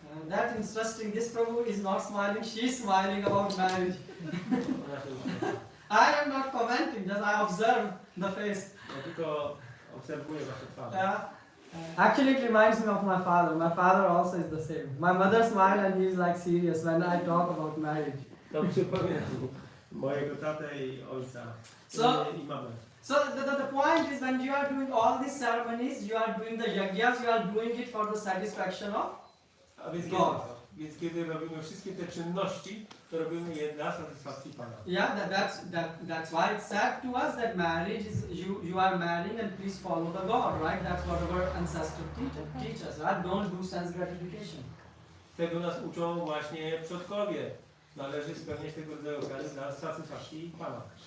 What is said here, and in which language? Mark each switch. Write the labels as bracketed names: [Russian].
[English] That's interesting. This Prabhu is not smiling, she's smiling about marriage. [Polish] Ona się uśmiecha. [English] I am not commenting, just I observe the face. [Polish] Ja tylko obserwuję wasze twarze. [English] Yeah. Actually, it reminds me of my father. My father also is the same. My mother smiles and he is like serious when I talk about marriage. [Polish] To przypomina mi mojego tatę i ojca i mamę. [English] So the point is, when you are doing all these ceremonies, you are doing the yagyas, you are doing it for the satisfaction of [Polish] A więc [English] God. [Polish] kiedy robimy wszystkie te czynności, to robimy je dla satysfakcji Pana. [English] Yeah, that's why it's said to us that marriage is you are marrying and please follow the God, right? That's what our ancestors teach us, right? Don't do sense gratification. [Polish] Tego nas uczą właśnie przodkowie. Należy spełniać tego rodzaju ofiary dla satysfakcji Pana.